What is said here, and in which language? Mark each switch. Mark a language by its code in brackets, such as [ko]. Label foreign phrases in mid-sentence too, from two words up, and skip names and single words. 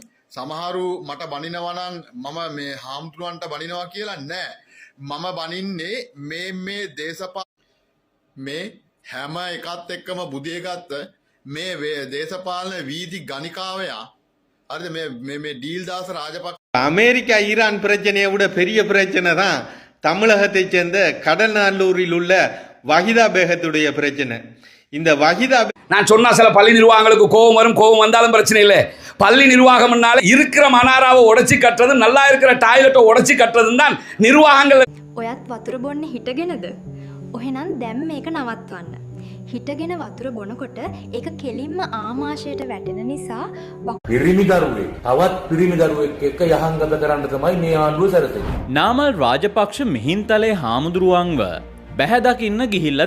[si] සමහරු මට බනිනවා නම් මම මේ හාමුදුරුවන්ට බනිනවා කියලා නෑ. මම බනින්නේ මේ මේ හැම එකත් එක්කම බුදිය ගත්ත මේ දේශපාලන වීදි ගණිකාවයා. හරිද? මේ டீல்தாஸ் ராஜபக்ச [ta] அமெரிக்கா ஈரான் பிரச்சனையை விட பெரிய பிரச்சனை தான் தமிழகத்தை சேர்ந்த கடல்நல்லூரில் உள்ள வஹிதா பேகத்துடைய பிரச்சனை. இந்த வஹிதா நான் சொன்னா சில பள்ளி நிர்வாகங்களுக்கு கோபம் வரும், கோபம் வந்தாலும் பிரச்சனை இல்லை. பள்ளி நிர்வாகம்னால இருக்கிற மனாராவை உடைச்சி கட்டுறதும் நல்லா இருக்கிற டாய்லெட்டை உடைச்சி கட்டுறதும் தான் நிர்வாகங்கள். [si] ඔයත් වතුර බොන්න හිටගෙනද? ඔහෙනම් දැන් මේක නවත්වන්න. හිටගෙන වතුර බොනකොට ඒක කෙලින්ම ආමාශයට වැටෙන නිසා පිරිමි දරුවෙක් තවත් පිරිමි දරුවෙක් එක්ක යහංගත කරන්න තමයි මේ ආණ්ඩුව සැරසෙන්නේ. නාමල් රාජපක්ෂ මිහින්තලේ හාමුදුරුවන්ව බැහැ දකින්න ගිහිල්ලා